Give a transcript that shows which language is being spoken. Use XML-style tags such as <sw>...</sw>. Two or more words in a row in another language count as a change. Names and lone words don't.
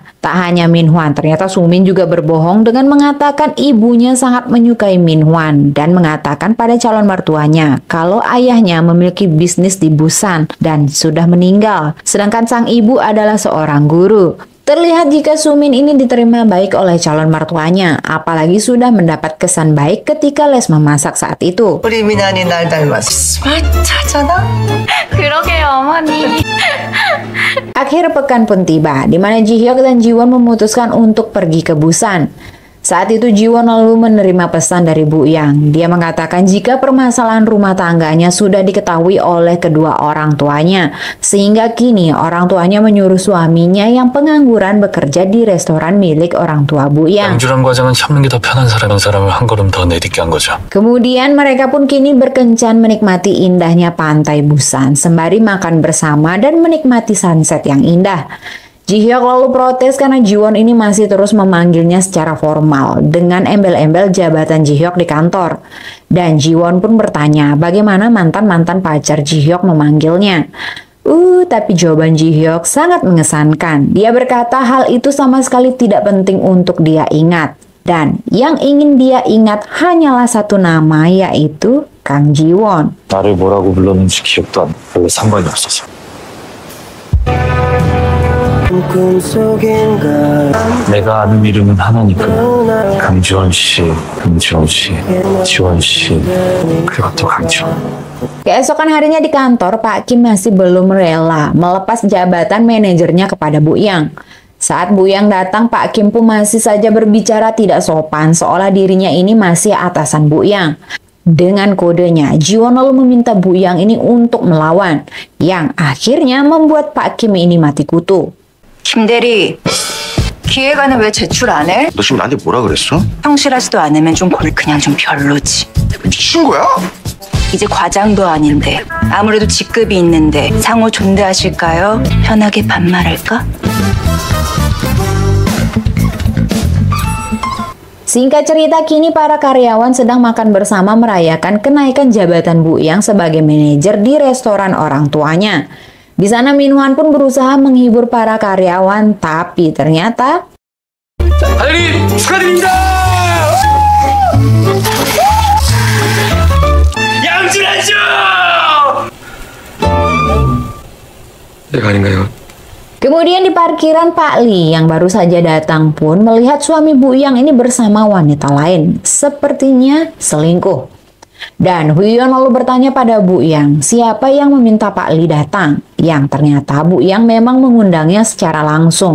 <id>Tak hanya Min Hwan, ternyata Sumin juga berbohong dengan mengatakan ibunya sangat menyukai Min Hwan dan mengatakan pada calon mertuanya kalau ayahnya memiliki bisnis di Busan dan sudah meninggal, sedangkan sang ibu adalah seorang guru. Terlihat jika Sumin ini diterima baik oleh calon mertuanya, apalagi sudah mendapat kesan baik ketika les memasak saat itu.</id> <ko>우리 미나니 날 닮았어. 스마트하잖아. 그러게요, 어머니.</ko> <id>Akhir pekan pun tiba, di mana Ji-hyuk dan Ji-won memutuskan untuk pergi ke Busan. Saat itu Jiwon lalu menerima pesan dari Bu Yang. Dia mengatakan jika permasalahan rumah tangganya sudah diketahui oleh kedua orang tuanya, sehingga kini orang tuanya menyuruh suaminya yang pengangguran bekerja di restoran milik orang tua Bu Yang.</id> <ko>양주란 과정은 참는 게 더 편한 사람을 한 걸음 더 내딛게 한 거죠.</ko> <id>Kemudian mereka pun kini berkencan menikmati indahnya pantai Busan sembari makan bersama dan menikmati sunset yang indah. Ji-hyuk lalu protes karena Jiwon ini masih terus memanggilnya secara formal dengan embel-embel jabatan Ji-hyuk di kantor. Dan Jiwon pun bertanya bagaimana mantan-mantan pacar Ji-hyuk memanggilnya. Tapi jawaban Ji-hyuk sangat mengesankan. Dia berkata hal itu sama sekali tidak penting untuk dia ingat. Dan yang ingin dia ingat hanyalah satu nama, yaitu Kang Jiwon.</id> <ko>나를 뭐라고 불렀는지 기억도 안 나. 별로 상관이 없어서. 내가 아는 이름은 하나니까. 강지원 씨, 강지원 씨, 지원 씨, 그리고 또 강지원.</ko> <id>Keesokan harinya di kantor, Pak Kim masih belum rela melepas jabatan manajernya kepada Bu Yang. Saat Bu Yang datang, Pak Kim pun masih saja berbicara tidak sopan, seolah dirinya ini masih atasan Bu Yang. Dengan kodenya, Jiwon lalu meminta Bu Yang ini untuk melawan, yang akhirnya membuat Pak Kim ini mati kutu.</id> <ko>김 대리, 기획안은 왜 제출 안 해? 너 지금 나한테 뭐라 그랬어? 성실하지도 않으면 그냥 좀 별로지. 미친 거야? 이제 과장도 아닌데 아무래도 직급이 있는데 상호 존대하실까요? 편하게 반말할까?</ko> <id>Singkat cerita, kini para karyawan sedang makan bersama merayakan kenaikan jabatan Bu Yang sebagai manajer di restoran orang tuanya. Di sana Minhwan pun berusaha menghibur para karyawan, tapi ternyata</id> <ko>사장님 축하드립니다. 양준하죠. 내가 아닌가요?</ko> <id>kemudian di parkiran Pak Lee yang baru saja datang pun melihat suami Bu Yang ini bersama wanita lain, sepertinya selingkuh. Dan Huion lalu bertanya pada Bu Yang, siapa yang meminta Pak Lee datang? Yang ternyata Bu Yang memang mengundangnya secara langsung.</id>